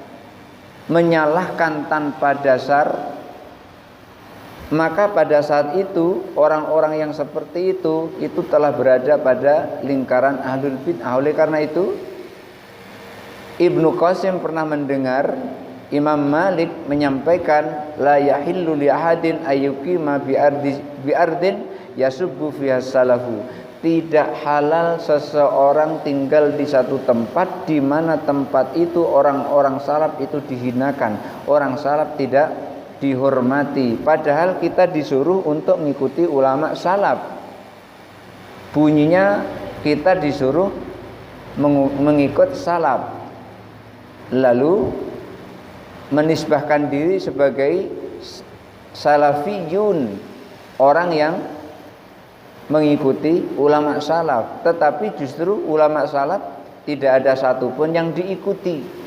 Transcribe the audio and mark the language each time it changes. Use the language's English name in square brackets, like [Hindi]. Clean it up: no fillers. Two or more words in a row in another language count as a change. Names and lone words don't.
[Indonesian] menyalahkan tanpa dasar, maka pada saat itu orang-orang yang seperti itu telah berada pada lingkaran [Arabic] أهل البدعة. [Indonesian] Oleh karena itu Ibnu Qasim pernah mendengar Imam Malik menyampaikan, [Arabic] لا يحل لأحد أن يقيم بأرض يسب فيها السلف, [Indonesian] tidak halal seseorang tinggal di satu tempat di mana tempat itu orang-orang salaf itu dihinakan, orang salaf tidak dihormati, padahal kita disuruh untuk mengikuti ulama salaf. Bunyinya kita disuruh mengikut salaf, lalu menisbahkan diri sebagai salafiyun, orang yang mengikuti ulama salaf, tetapi justru ulama salaf tidak ada satupun yang diikuti.